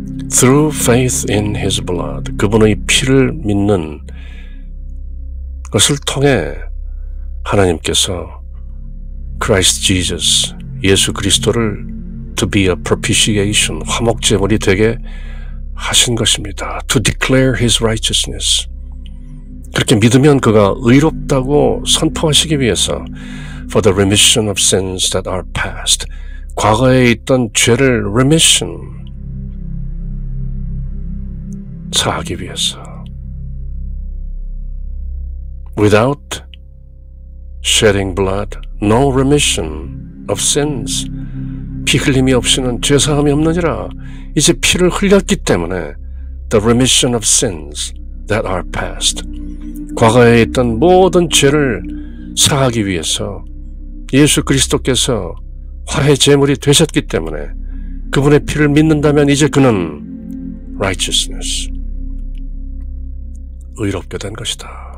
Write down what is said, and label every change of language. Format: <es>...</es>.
<en>Through faith in His blood,</en> <ko>그분의 피를 믿는 것을 통해 하나님께서 Christ Jesus, 예수 그리스도를</ko> <en>to be a propitiation,</en> <ko>화목제물이 되게 하신 것입니다.</ko> <en>To declare His righteousness.</en> <ko>그렇게 믿으면 그가 의롭다고 선포하시기 위해서</ko> <en>for the remission of sins that are past.</en> <ko>과거에 있던 죄를 remission, 사하기 위해서.</ko> <en>Without shedding blood, no remission of sins.</en> <ko>피 흘림이 없이는 죄사함이 없느니라. 이제 피를 흘렸기 때문에</ko> <en>the remission of sins that are past.</en> <ko>과거에 있던 모든 죄를 사하기 위해서 예수 그리스도께서 화해 제물이 되셨기 때문에 그분의 피를 믿는다면 이제 그는 righteousness, 의롭게 된 것이다.</ko>